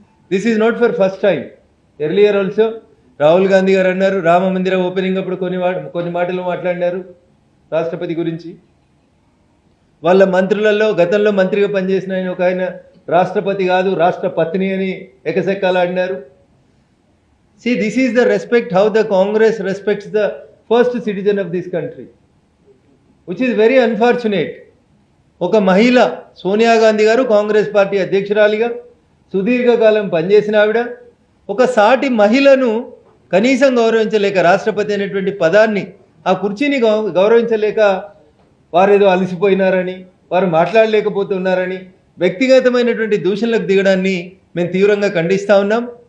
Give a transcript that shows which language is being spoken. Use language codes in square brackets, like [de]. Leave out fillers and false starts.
[en] This is not for first time. Earlier also [te] Rahul Gandhi గారు అన్నారు, రామ మందిర ఓపెనింగ్ అప్పుడు కొన్ని మాటలు మాట్లాడినారు రాష్ట్రపతి గురించి. వాళ్ళ మంత్రులలో గతంలో మంత్రిగా పనిచేసిన ఒక ఆయన రాష్ట్రపతి కాదు రాష్ట్రపత్ని అని ఎకసెక్కాలాడినారు. [en] See, this is the respect how the Congress respects the first citizen of this country, which is very unfortunate. [te] ఒక మహిళ సోనియా గాంధీ గారు కాంగ్రెస్ పార్టీ అధ్యక్షురాలిగా సుదీర్ఘకాలం పనిచేసిన ఆవిడ ఒక సాటి మహిళను కనీసం గౌరవించలేక, రాష్ట్రపతి అనేటువంటి పదాన్ని ఆ కుర్చీని గౌరవించలేక వారేదో అలసిపోయినారని, వారు మాట్లాడలేకపోతున్నారని వ్యక్తిగతమైనటువంటి దూషణలకు దిగడాన్ని మేము తీవ్రంగా ఖండిస్తూ ఉన్నాం.